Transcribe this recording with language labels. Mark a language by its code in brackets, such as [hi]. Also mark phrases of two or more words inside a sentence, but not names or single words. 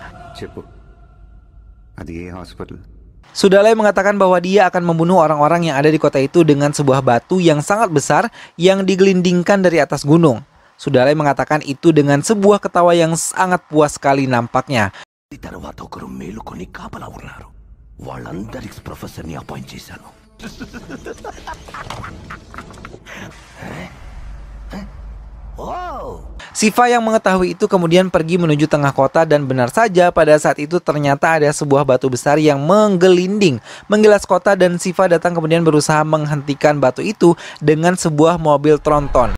[id] Sudalai mengatakan bahwa dia akan membunuh orang-orang yang ada di kota itu dengan sebuah batu yang sangat besar yang digelindingkan dari atas gunung. Sudalai mengatakan itu dengan sebuah ketawa yang sangat puas sekali nampaknya. [te] వాళ్ళందరికీ [en] professorni appoint [te] చేశాను. [id] Shiva yang mengetahui itu kemudian pergi menuju tengah kota dan benar saja pada saat itu ternyata ada sebuah batu besar yang menggelinding menggilas kota dan Shiva datang kemudian berusaha menghentikan batu itu dengan sebuah mobil tronton.